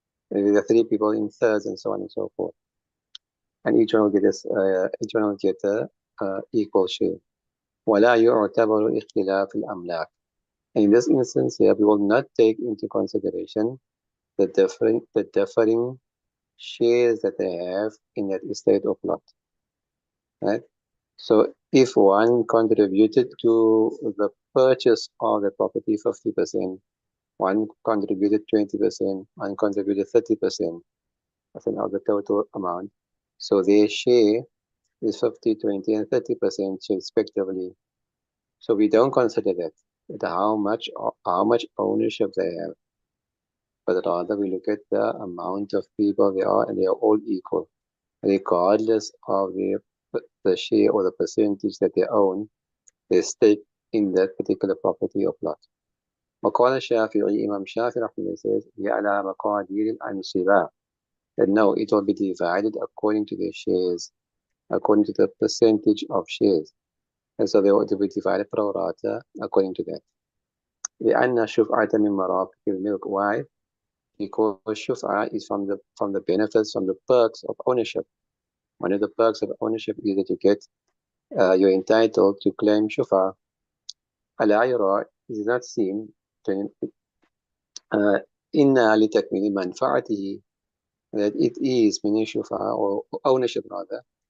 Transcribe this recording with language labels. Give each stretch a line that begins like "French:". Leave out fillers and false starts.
English: If there are 3 people, in thirds, and so on and so forth. And each one will get a equal share.
Arabic: ولا يعتبر اختلاف الأملاك.
English: And in this instance here, we will not take into consideration the differing shares that they have in that estate or plot. Right? So if one contributed to the purchase of the property 50%, one contributed 20%, one contributed 30%, of the total amount. So their share is 50, 20, and 30% respectively. So we don't consider that how much ownership they have, but rather we look at the amount of people they are, and they are all equal, regardless of the share or the percentage that they own, their stake in that particular property or plot.
Arabic: وقال الشافعي,
English: Imam Shafi'i says,
Arabic: على مقادير الأنصبة.
English: That no, it will be divided according to the shares, according to the percentage of shares. And so they will be divided pro rata according to that.
Arabic: لأن الشفعة من مرافق الملك.
English: Why? Because shuf'a is from the benefits, from the perks of ownership. One of the perks of ownership is that you're entitled to claim shuf'a. Al-ayra is not seen
Arabic: إنها لتكميل منفعته,
English: that it is meaning shuf'a, or ownership rather.